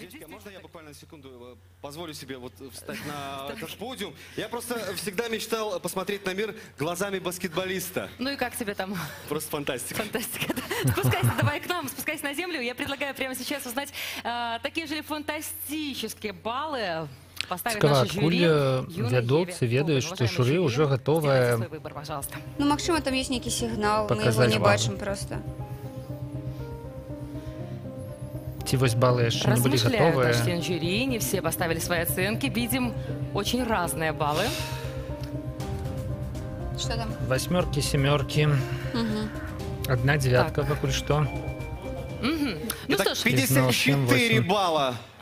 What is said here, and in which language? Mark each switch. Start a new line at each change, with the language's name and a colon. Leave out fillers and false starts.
Russian: Можно я буквально на секунду позволю себе вот встать на этот подиум? Я просто всегда мечтал посмотреть на мир глазами баскетболиста. Ну и как тебе там? Просто фантастика. Фантастика. Спускайся давай к нам, спускайся на землю. Я предлагаю прямо сейчас узнать такие же фантастические баллы.
Belarusian: Цікава, адкуль вядоўцы ведаюць, што журы ўжо гатовае... Ну, магчыма, там ёсць нейкі сігнал, мы яго не бачым просто. Ці вось баллы яшчэ не былі гатовыя.
Russian: Размышляют наши жюри, не все поставили свои оценки. Видим очень разные баллы. Что там? 8, 7, 1 девятка, покуль что. Ну что ж, 54 балла.